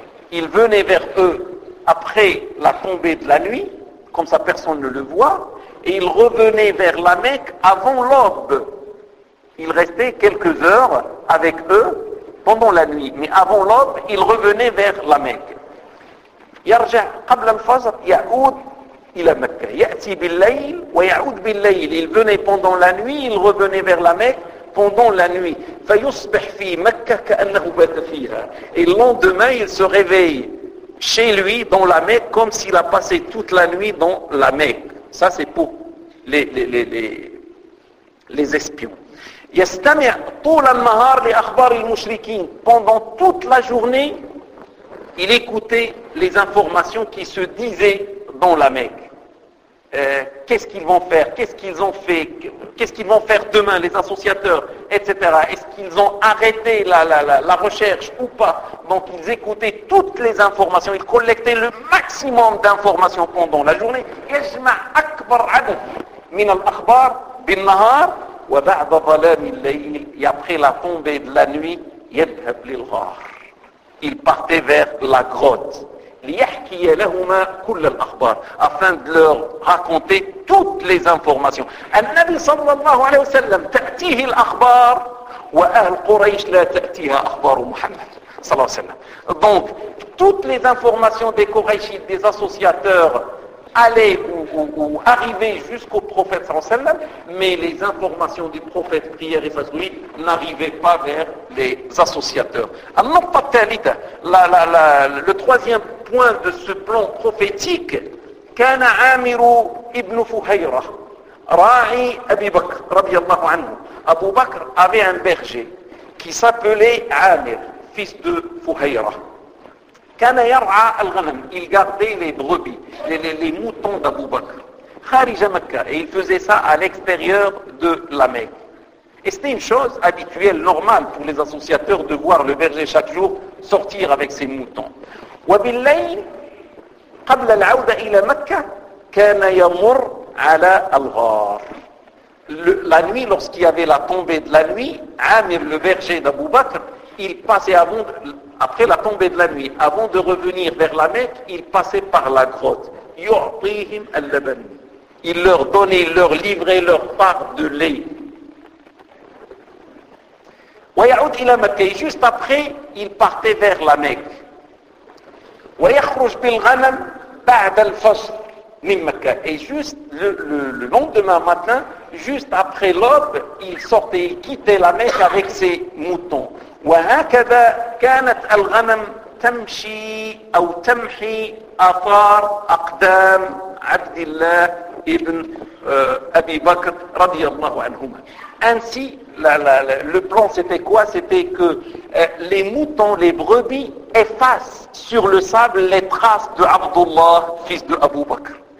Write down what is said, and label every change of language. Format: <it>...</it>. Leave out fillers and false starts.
<fr>Il venait vers eux après la tombée de la nuit, comme ça personne ne le voit, et il revenait vers la Mecque avant l'aube. Il restait quelques heures avec eux pendant la nuit, mais avant l'aube, il revenait vers la Mecque.</fr> <ar>Yarja qabla al-Fajr ya'oud إلى مكة. يأتي بالليل ويعود بالليل.</ar> <fr>Il venait pendant la nuit, il revenait vers la Mecque pendant la nuit.</fr> <ar>فيصبح في مكة كأنه بات فيها.</ar> <fr>Et le lendemain, il se réveille chez lui dans la Mecque comme s'il a passé toute la nuit dans la Mecque. Ça, c'est pour les espions.</fr> <ar>يستمع طول النهار لأخبار المشركين.</ar> <fr>Pendant toute la journée, il écoutait les informations qui se disaient dans la Mecque. Qu'est-ce qu'ils vont faire? Qu'est-ce qu'ils ont fait? Qu'est-ce qu'ils vont faire demain, les associateurs, etc. Est-ce qu'ils ont arrêté la recherche ou pas? Donc ils écoutaient toutes les informations, ils collectaient le maximum d'informations pendant la journée.</fr> <ar>يجمع أكبر عدد من الأخبار بالنهار وبعد ظلام الليل.</ar> <fr>Et après la tombée de la nuit,</fr> <ar>يذهب للغار.</ar> <fr>Il partait vers la grotte.</fr> <ar>ليحكي لهما كل الأخبار</ar> <fr>afin de leur raconter toutes les informations.</fr> <ar>النبي صلى الله عليه وسلم تأتيه الأخبار وأهل قريش لا تأتيها أخبار محمد صلى الله عليه وسلم.</ar> <fr>Donc toutes les informations des Quraychites, des associateurs allaient ou arrivaient jusqu'au prophète صلى الله عليه وسلم, mais les informations du prophète prière et fasoulie n'arrivaient pas vers les associateurs.</fr> <ar>النقطة الثالثة,</ar> <fr>le troisième point de ce plan prophétique,</fr> <ar>كان عامر ابن فهيرة راعي أبي بكر رضي الله عنه.</ar> <fr>Abu Bakr avait un berger qui s'appelait Amir, fils de Fuhayra.</fr> <ar>كان يرعى الغنم,</ar> <fr>il gardait les brebis, les moutons d'Abu Bakr.</fr> <ar>خارج مكة,</ar> <fr>et il faisait ça à l'extérieur de la Mecque. Et c'était une chose habituelle, normale pour les associateurs de voir le berger chaque jour sortir avec ses moutons.</fr> <ar>وبالليل قبل العودة إلى مكة كان يمر على الغار.</ar> <fr>La nuit, lorsqu'il y avait la tombée de la nuit, Amir, le berger d'Abu Bakr, il passait après la tombée de la nuit, avant de revenir vers la Mecque, il passait par la grotte.</fr> <ar>يعطيهم اللبن.</ar> <fr>Il leur donnait, leur livrait leur part de lait.</fr> <ar>ويعود إلى مكة.</ar> <fr>Juste après, il partait vers la Mecque.</fr> <ar>ويخرج بالغنم بعد الفجر من مكة.</ar> <fr>Et juste le lendemain matin, juste après l'aube, il sortait, il quittait la Mecque avec ses moutons.</fr> <ar>وهكذا كانت الغنم تمشي أو تمحي أثار أقدام عبد الله ابن أبي بكر رضي الله عنهما.</ar> <fr>Ainsi, le plan c'était quoi? C'était que les moutons, les brebis effacent sur le sable les traces de Abdullah, fils de Abu Bakr.</fr>